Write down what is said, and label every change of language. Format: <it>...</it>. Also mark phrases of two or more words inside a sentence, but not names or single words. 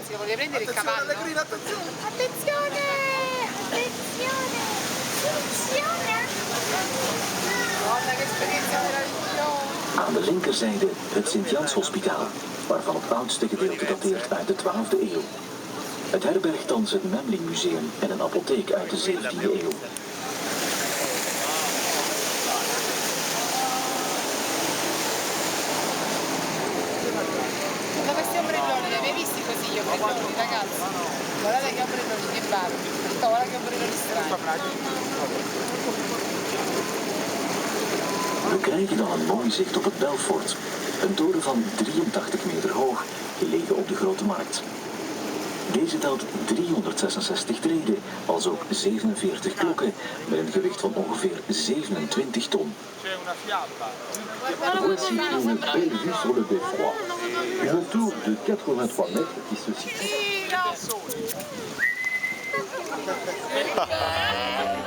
<it>Ragazzi, lo potete prendere il cavallo? Attenzione! Attenzione! Attenzione! Guarda che esperienza meravigliosa!</it> <nl>Aan de linkerzijde het Sint-Jans-hospitaal, waarvan het oudste gedeelte dateert uit de 12e eeuw. Het herbergt thans het Memling Museum en een apotheek uit de 17e eeuw.</nl> <it>Ragazzi, guardate che ombrelloni che bello, guarda che ombrelloni strani.</it> <nl>We krijgen dan een mooi zicht op het Belfort, een toren van 83 meter hoog, gelegen op de Grote Markt. Deze telt 366 treden, als ook 47 klokken, met een gewicht van ongeveer 27 ton.</nl> <fr>Voici une belle vue sur le beffroi. Une tour de 83 mètres qui se situe.</fr>